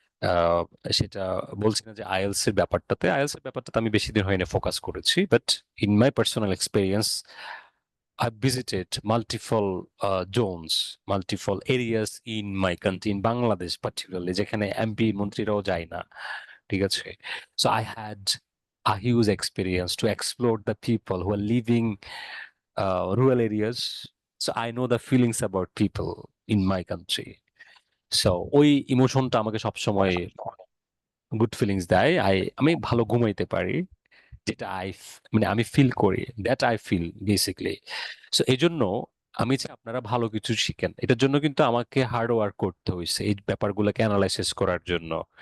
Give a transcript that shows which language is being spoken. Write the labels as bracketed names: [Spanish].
[Bangla] আহ, সেটা বলছি না যে আইএলস এর ব্যাপারটাতে আমি বেশি দিন হয়নি ফোকাস করেছি, [English] but in my personal experience I visited multiple zones, multiple areas in my country, in Bangladesh particularly, [Bangla] যেখানে এমপি মন্ত্রীরাও যায় না, ঠিক আছে? [English] So I had a huge experience to explore the people who are living rural areas. So I know the feelings about people in my country. [Bangla] So ওই ইমোশনটা আমাকে সবসময় good feelings দেয়। আমি ভালো ঘুমাইতে পারি, যেটা মানে আমি ফিল করি, [English] That I feel basically. [Bangla] So এই জন্য আমি চাই আপনারা ভালো কিছু শিখেন। এটার জন্য কিন্তু আমাকে হার্ড ওয়ার্ক করতে হয়েছে এই ব্যাপারগুলোকে অ্যানালাইসিস করার জন্য।